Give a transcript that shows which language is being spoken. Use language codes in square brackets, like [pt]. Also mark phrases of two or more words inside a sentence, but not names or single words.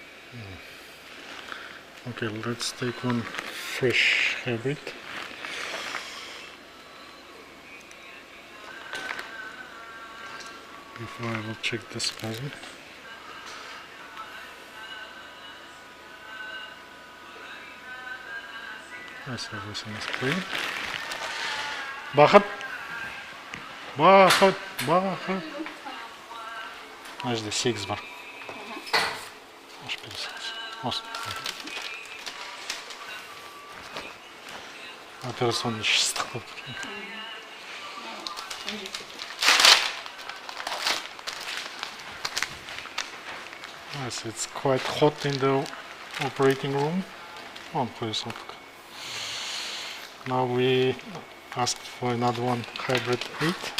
[en] Okay, let's take one fresh hybrid. Before I will check the spasm. Yes, everything is clear. [kk] Бақыт! Бақыт! Бақыт! Мына жерде 8 бар. Ашып бересіз. Осы. Операционный ыстық болып тұр. [en] Yes, it's quite hot in the operating room. Now we asked for another one, hybrid 8.